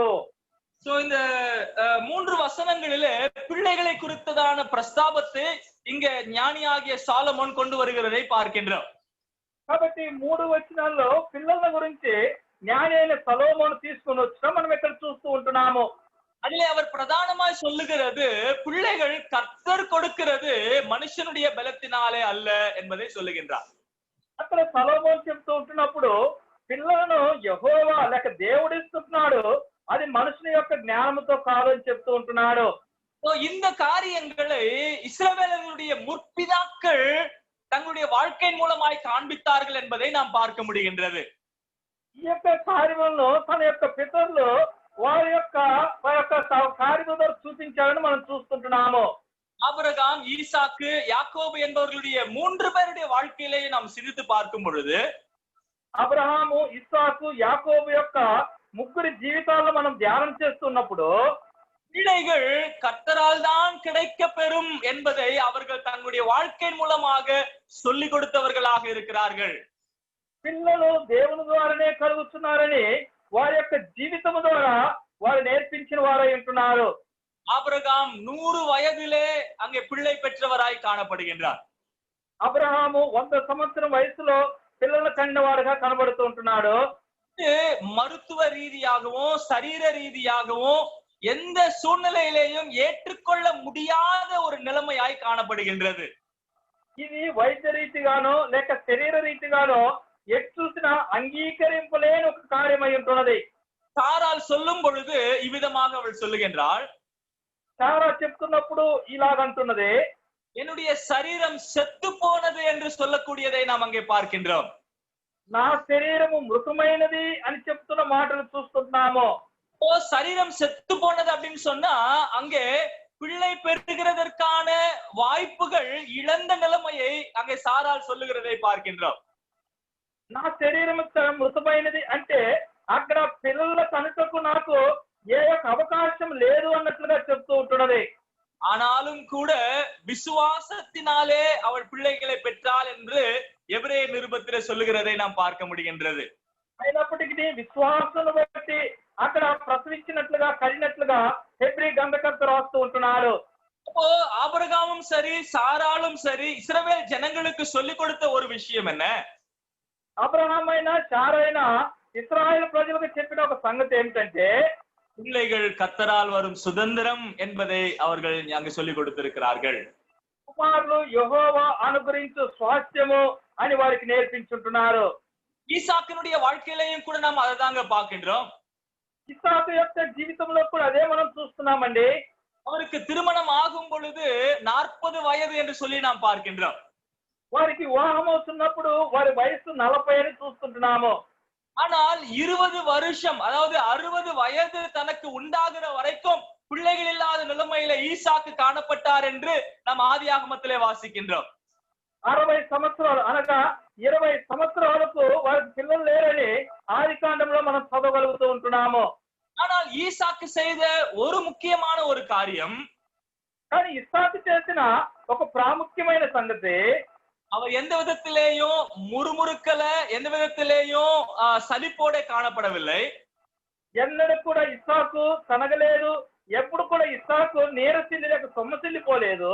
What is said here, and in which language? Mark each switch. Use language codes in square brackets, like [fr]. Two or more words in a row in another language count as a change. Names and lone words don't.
[ta] இந்த 3 வசனங்களிலே பிள்ளைகளை குறித்ததான பிரஸ்தாபத்தை இங்க ஞானியாகிய சாலமோன் கொண்டு வருகிறதை பார்க்கின்றோம். [te] కాబట్టి 3 వచనాల్లో పిల్లల గురించి జ్ఞాని అయిన సొలొమోను తీసుకొని వచ్చడం మనం ఇక్కడ చూస్తూ ఉంటున్నాము. [ta] அதிலே அவர் பிரதானமாய் சொல்லுகிறது பிள்ளைகள் கர்த்தர் கொடுக்கிறது மனுஷனுடைய பலத்தினாலே அல்ல என்பதை சொல்லுகின்றார். [te] అక్కడ సొలొమోను చెప్తూ ఉంటున్నప్పుడు పిల్లలను యెహోవా లేక దేవుడిస్తున్నాడు, అది మనుషుని యొక్క జ్ఞానంతో కాదు అని చెప్తూ ఉంటున్నాడు. [ta] இந்த காரியங்களை இஸ்ரவேலர்களுடைய முற்பிதாக்கள் தங்களுடைய வாழ்க்கையின் மூலமாய் காண்பித்தார்கள் என்பதை நாம் பார்க்க முடிகின்றது. [te] ఈ యొక్క కార్యములను తన యొక్క పితరులు వారి యొక్క కార్యముల ద్వారా చూపించాలని మనం చూస్తుంటున్నాము. [ta] ஆபிரகாம், ஈசாக்கு, யாக்கோபு என்பவர்களுடைய 3 பேருடைய வாழ்க்கையிலேயே நாம் சிந்தித்து பார்க்கும் பொழுது [te] అబ్రహాము, ఇస్సాకు, యాకోబు యొక్క ముగ్గురి జీవితాల్లో మనం ధ్యానం చేస్తున్నప్పుడు [ta] பிள்ளைகள் கர்த்தரால் தான் கிடைக்க பெறும் என்பதை அவர்கள் தங்களுடைய வாழ்க்கையின் மூலமாக சொல்லிக் கொடுத்தவர்களாக இருக்கிறார்கள். [te] పిల్లలు దేవుని ద్వారానే కలుగుతున్నారని వారి యొక్క జీవితం ద్వారా వారు నేర్పించిన వారై ఉంటున్నారు. [ta] ஆபிரகாம் 100 வயதிலே அங்கே பிள்ளை பெற்றவராய் காணப்படுகின்றார். [te] అబ్రహాము 100 సంవత్సరం వయసులో పిల్లల కన్నవాడుగా కనబడుతూ ఉంటున్నాడు. [ta] மருத்துவ ரீதியாகவும் சரீர ரீதியாகவும் எந்த சூழ்நிலையிலேயும் ஏற்றுக்கொள்ள முடியாத ஒரு நிலைமையாய் காணப்படுகின்றது. [te] ఇది వైద్య రీతిగానో లేక శరీర రీతిగానో ఎటు చూసినా అంగీకరింపలేని ఒక కార్యమై ఉంటున్నది. [ta] சாரால் சொல்லும் பொழுது இவ்விதமாக அவள் சொல்லுகின்றாள், [te] సారా చెప్తున్నప్పుడు ఇలాగంటున్నది, [ta] என்னுடைய சரீரம் செத்து போனது என்று சொல்லக்கூடியதை நாம் அங்கே பார்க்கின்றோம். [te] నా శరీరము మృతమైనది అని చెప్తున్న మాటలు చూస్తున్నాము. [ta] சரீரம் செத்து போனது அப்படின்னு சொன்னா அங்கே பிள்ளை பெறுகிறதற்கான வாய்ப்புகள் இழந்த நிலைமையை அங்கே சாரால் சொல்லுகிறதை பார்க்கின்றோம். [te] నా శరీరం మృతమైనది అంటే అక్కడ పిల్లల కనుకకు నాకు ఏ ఒక అవకాశం లేదు అన్నట్లుగా చెప్తూ ఉంటున్నది. [ta] ஆனாலும் கூட விசுவாசத்தினாலே அவள் பிள்ளைகளை பெற்றாள் என்று எபிரேய நிருபத்திலே சொல்லுகிறதை நாம் பார்க்க முடிகின்றது. [te] అయినప్పటికీ విశ్వాసం బట్టి అక్కడ ప్రసవించినట్లుగా కలిగినట్లుగా హెబ్రీ గ్రంథకర్త రాస్తూ ఉంటున్నాడు. [ta] அப்போ ஆபிரகாமும் சரி சாராலும் சரி இஸ்ரவேல் ஜனங்களுக்கு சொல்லிக் கொடுத்த ஒரு விஷயம் என்ன? [te] అబ్రహాం అయినా సారైనా ఇశ్రాయేలు ప్రజలకు చెప్పిన ఒక సంగతి ఏమిటంటే, [ta] பிள்ளைகள் கர்த்தரால் வரும் சுதந்திரம் என்பதை அவர்கள் அங்கு சொல்லிக் கொடுத்திருக்கிறார்கள். [te] కుమారులు యెహోవా అనుగ్రహించు స్వాస్థ్యము అని వారికి నేర్పించుంటున్నారు. [ta] ஈசாக்கினுடைய வாழ்க்கையிலையும் கூட நாம் அதை தாங்க பார்க்கின்றோம். [te] ఇస్సాకు యొక్క జీవితంలో కూడా అదే మనం చూస్తున్నామండి. [ta] அவருக்கு திருமணம் ஆகும் பொழுது 40 வயது என்று சொல்லி நாம் பார்க்கின்றோம். [te] వారికి వివాహం అవుతున్నప్పుడు వారి వయసు 40 అని చూస్తుంటున్నాము. [ta] ஆனால் 20 வருஷம் அதாவது 60 வயது தனக்கு உண்டாகிற வரைக்கும் பிள்ளைகள் இல்லாத நிலைமையில ஈசாக்கு காணப்பட்டார் என்று நாம் ஆதியாகமத்திலே வாசிக்கின்றோம். [te] 60 సంవత్సరాలు అనగా 20 సంవత్సరాలకు వారికి పిల్లలు లేరని ఆదికాండంలో మనం చదవగలుగుతూ ఉంటున్నాము. [ta] ஆனால் ஈசாக்கு செய்த ஒரு முக்கியமான ஒரு காரியம், [te] కానీ ఇస్సాకు చేసిన ఒక ప్రాముఖ్యమైన సంగతి, [ta] அவர் எந்த விதத்திலேயும் முறுமுறுக்கல, எந்த விதத்திலேயும் சலிப்போட காணப்படவில்லை. [te] ఎన్నడూ కూడా ఇస్సాకు తనగలేదు, ఎప్పుడు కూడా ఇస్సాకు నీరసిల్లి లేక సొమ్మసిల్లిపోలేదు.